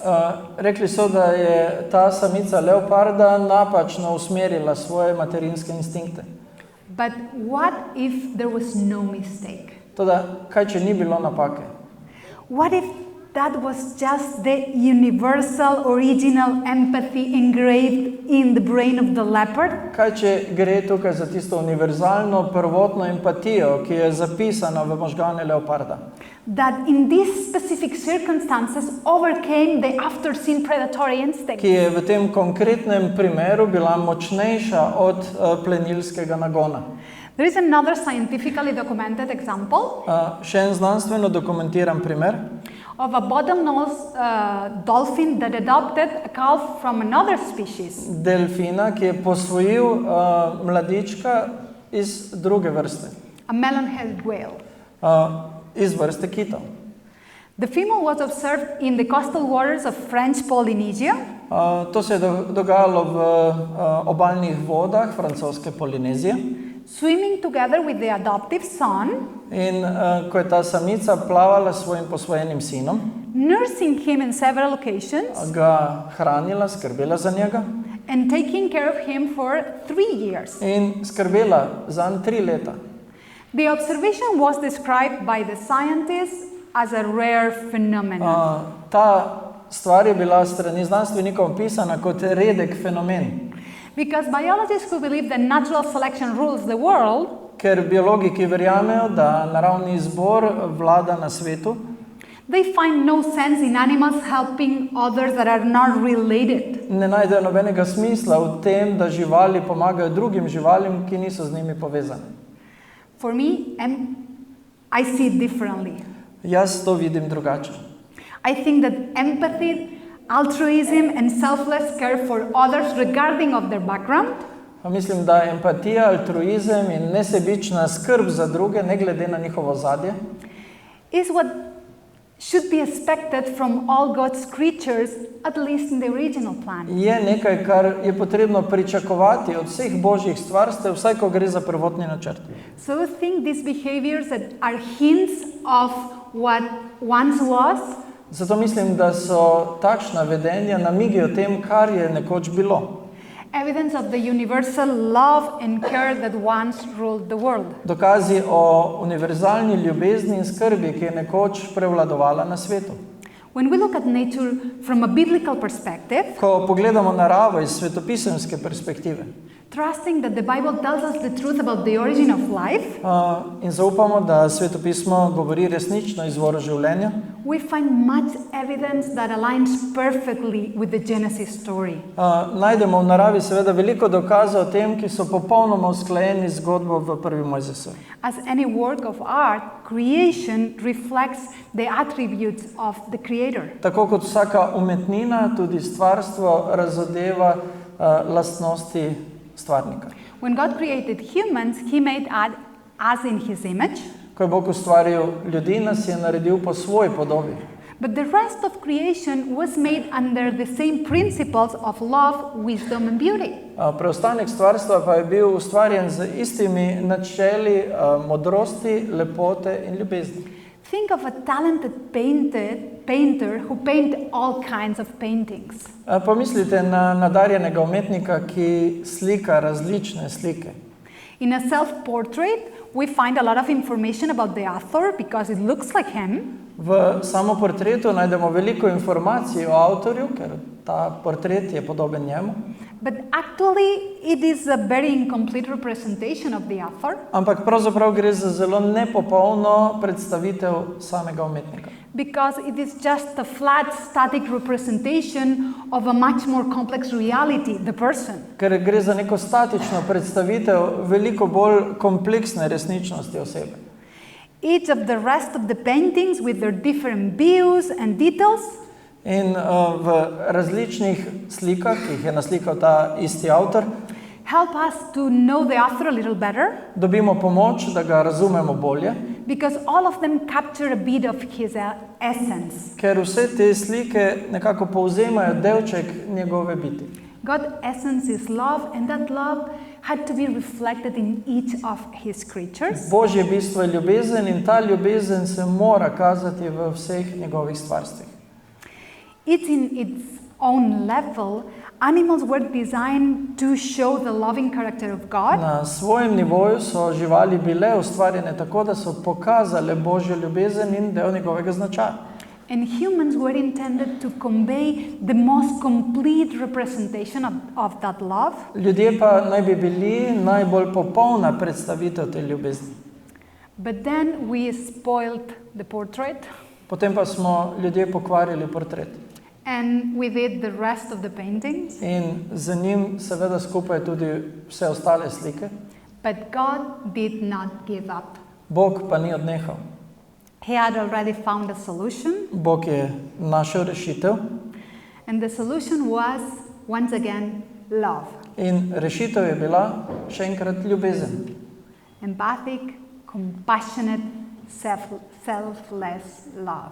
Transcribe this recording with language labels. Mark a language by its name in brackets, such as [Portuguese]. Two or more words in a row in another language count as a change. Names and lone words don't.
[Slovenian] Rekli so, da je ta samica leoparda napačno usmerila svoje materinske instinkte. [English] But what if there was no mistake? [Slovenian] Toda, kaj če ni bilo napake? [English] What if that was just the universal, original empathy engraved in the brain of the leopard? [Slovenian] Kaj če gre tukaj za tisto univerzalno, prvotno empatijo, ki je zapisana v možgane leoparda? [English] That in these specific circumstances overcame the after-scene predatory instinct. [Slovenian] Ki je v tem konkretnem primeru bila močnejša od plenilskega nagona. [English] There is another scientifically documented example. [Slovenian] Še en znanstveno dokumentiran primer. [English] Of a bottlenose dolphin that adopted a calf from another species. [Slovenian] Delfina, ki je posvojil mladička iz druge vrste. [English] A melonhead whale. [Slovenian] Iz vrste kitov. [English] The female was observed in the coastal waters of French Polynesia. [Slovenian] To se je dogajalo v obalnih vodah francoske Polinezije. [English] Swimming together with the adoptive son. [Slovenian] In ko je ta samica plavala s svojim posvojenim sinom, [English] nursing him in several occasions, [Slovenian] ga hranila, skrbela za njega, [English] and taking care of him for 3 years. [Slovenian] In skrbela zanj 3 leta. [English] The observation was described by the scientists as a rare phenomenon. [Slovenian] Ta stvar je bila strani znanstvenikov opisana kot redek fenomen. [English] Because biologists who believe that natural selection rules the world, [Slovenian] ker biologi, ki verjamejo, da naravni izbor vlada na svetu, [English] they find no sense in animals helping others that are not related. [Slovenian] Ne najdejo nobenega smisla v tem, da živali pomagajo drugim živalim, ki niso z njimi povezane. [English] For me, I see it differently. [Slovenian] Jaz to vidim drugače. [English] I think that empathy, altruism and selfless care for others regarding of their background, [Slovenian] mislim, da empatija, altruizem in nesebična skrb za druge, ne glede na njihovo ozadje, [English] is what should be expected from all God's creatures, at least in the original plan. [Slovenian] Je nekaj, kar je potrebno pričakovati od vseh božjih stvarstev, vsaj ko gre za prvotni načrt. [English] So I think these behaviors that are hints of what once was, [Slovenian] zato mislim, da so takšna vedenja namigi o tem, kar je nekoč bilo. [English] Evidence of the universal love and care that once ruled the world. [Slovenian] Dokazi o univerzalni ljubezni in skrbi, ki je nekoč prevladovala na svetu. [English] When we look at nature from a biblical perspective, [Slovenian] ko pogledamo naravo iz svetopisemske perspektive, [English] trusting that the Bible tells us the truth about the origin of life, [Slovenian] in zaupamo, da Sveto pismo govori resnično o izvoru življenja, [English] we find much evidence that aligns perfectly with the Genesis story. [Slovenian] najdemo v naravi seveda veliko dokazov o tem, ki so popolnoma usklajeni z zgodbo v prvi Mojzesov. [English] As any work of art, creation reflects the attributes of the Creator. [Slovenian] Tako kot vsaka umetnina, tudi stvarstvo razodeva lastnosti stvarnika. [English] When God created humans, He made us in His image, [Slovenian] Ko je Bog ustvaril ljudi, nas je naredil po svoji podobi. [English] but the rest of creation was made under the same principles of love, wisdom and beauty. [Slovenian] Preostanek stvarstva pa je bil ustvarjen z istimi načeli modrosti, lepote in ljubezni. [English] Think of a talented painter who paint all kinds of paintings. [Slovenian] Pomislite na nadarjenega umetnika, ki slika različne slike. [English] In a self-portrait, we find a lot of information about the author because it looks like him. [Slovenian] V samoportretu najdemo veliko informacij o avtorju, ker ta portret je podoben njemu. [English] But actually, it is a very incomplete representation of the author [Slovenian] Ampak pravzaprav gre za zelo nepopolno predstavitev samega umetnika. [English] because it is just a flat, static representation of a much more complex reality, the person. [Slovenian] Ker gre za neko statično predstavitev veliko bolj kompleksne resničnosti osebe. [English] Each of the rest of the paintings with their different views and details [Slovenian] In v različnih slikah, ki jih je naslikal ta isti avtor, [English] help us to know the author a little better [Slovenian] dobimo pomoč, da ga razumemo bolje, [English] because all of them capture a bit of his essence. [Slovenian] ker vse te slike nekako povzemajo delček njegove biti. [English] God's essence is love, and that love had to be reflected in each of his creatures. [Slovenian] Božje bistvo je ljubezen in ta ljubezen se mora kazati v vseh njegovih stvarstvih. [English] Each in its own level, animals were designed to show the loving character of God, [Slovenian] Na svojem nivoju so živali bile ustvarjene tako, da so pokazale Božjo ljubezen in del njegovega značaja. [English] and humans were intended to convey the most complete representation of that love. [Slovenian] Ljudje pa naj bi bili najbolj popolna predstavitev te ljubezni. [English] But then we spoiled the portrait, [Slovenian] Potem pa smo ljudje pokvarili portret. [English] and with it the rest of the paintings. [Slovenian] In z njim seveda skupaj tudi vse ostale slike. [English] But God did not give up. [Slovenian] Bog pa ni odnehal. [English] He had already found a solution, [Slovenian] Bog je našel rešitev [English] and the solution was, once again, love. [Slovenian] in rešitev je bila še enkrat ljubezen. [English] Empathic, compassionate, selfless love.